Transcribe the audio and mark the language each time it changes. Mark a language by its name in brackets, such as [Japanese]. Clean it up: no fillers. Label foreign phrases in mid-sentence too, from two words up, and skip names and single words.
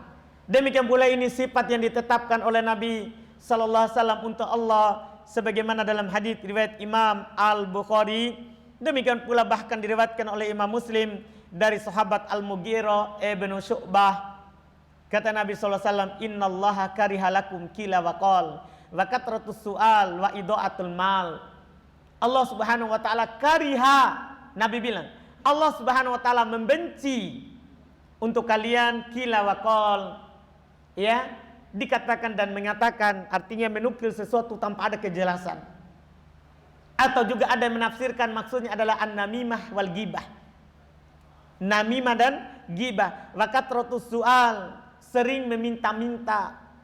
[Indonesian] Demikian pula ini sifat yang ditetapkan oleh Nabi [Arabic] صلى الله عليه وسلم [Indonesian] untuk Allah, sebagaimana dalam hadis riwayat Imam Al-Bukhari. Demikian pula bahkan diriwayatkan oleh Imam Muslim dari sahabat Al-Mughirah ibn Syu'bah. Kata Nabi [Arabic] صلى الله عليه وسلم، إن الله كره لكم قيل وقال وكثرة السؤال وإضاعة المال. الله سبحانه وتعالى [Indonesian] kariha, Nabi bilang, [Arabic] الله سبحانه وتعالى [Indonesian] membenci untuk kalian [Arabic] قيل وقال, [Indonesian] ya, dikatakan dan mengatakan, artinya menukil sesuatu tanpa ada kejelasan. Atau juga ada yang menafsirkan maksudnya adalah [Arabic] النميمة والغيبة. [Indonesian] Namimah dan ghibah. [Arabic] وكثرة السؤال, [Indonesian] sering meminta-minta.